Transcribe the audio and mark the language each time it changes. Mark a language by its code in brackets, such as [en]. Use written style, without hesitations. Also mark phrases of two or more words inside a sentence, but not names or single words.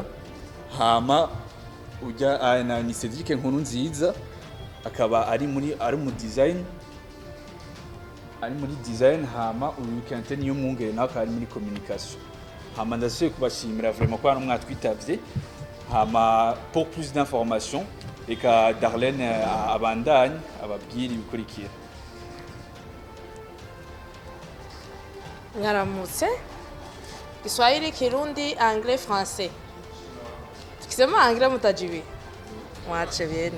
[rn] Hama ujya ni Cedric Nkurunziza akaba ari mu design. Hama uyu Kente niyo mwungere nawe akaba ari muri communication. Hama ndasubiye kubashimira vraiment ko hano mwatwitavye. Hama [fr] pour plus d'informations [rn] reka Darlene abandanye ababwira ibikurikira. Mwaramutse. Kiswahili, Kirundi, [fr] Anglais, Français. [sw] Tukisema Anglais mutajibi. Mwache byene.